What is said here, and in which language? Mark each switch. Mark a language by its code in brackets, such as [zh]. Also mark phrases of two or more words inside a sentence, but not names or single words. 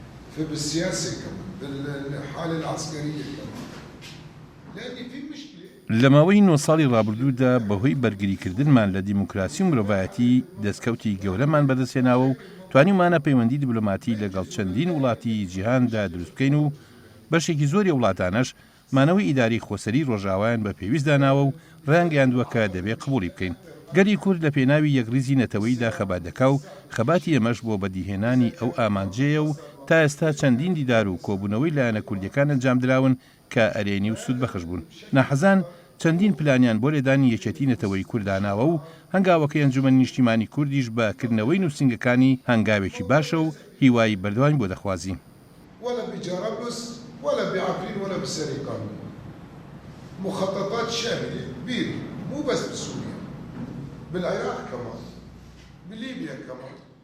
[ar] بالسياسة كمان بالحالة العسكرية كمان لأن في مشكلة. [ckb] لە ماوەی 9 ساڵی ڕابردوودا بەهۆی بەرگریکردنمان لە دیموکراسی و مرۆڤایەتی دەستکەوتی گەورەمان بەدەستهێناوە و توانیمانە پەیوەندی دیبلۆماتی لەگەڵ چەندین وڵاتی جیهاندا دروست بکەین و بەشێکی زۆری وڵاتانەش مانەوەی ئیداری خۆسەری ڕۆژاوایان بە پێویست داناوە و ڕایانگەیاندووە کە دەبێت قبوڵی بکەین. گەلی کورد لە پێناوی یەکریزی نەتەوەییدا خەبات دەکا و خەباتی ئێمەش بۆ بەدیهێنانی ئەو ئامانجەیە و تا ئێستا چەندین دیدار و کۆبوونەوەی لایەنە کوردیەکان ئەنجام دراون کە ئەرێنی و سوود بەخش بوون. ناحەزان چەندین پلانیان بۆ لێدانی یەکێتی نەتەوەی کورداناوە و هەنگاوەکەی ئەنجومەنی نیشتیمانی کوردیش بەکردنەوەی نووسنگەکانی هەنگاوێکی باشە و هیوای بەردەوام بۆ دەخوازی. [ar] ولا بجرابلس ولا بعفرين ولا بسرقان. مخططات شاملة كبيرة مو بس بسوريا بالعراق كمان بليبيا كمان.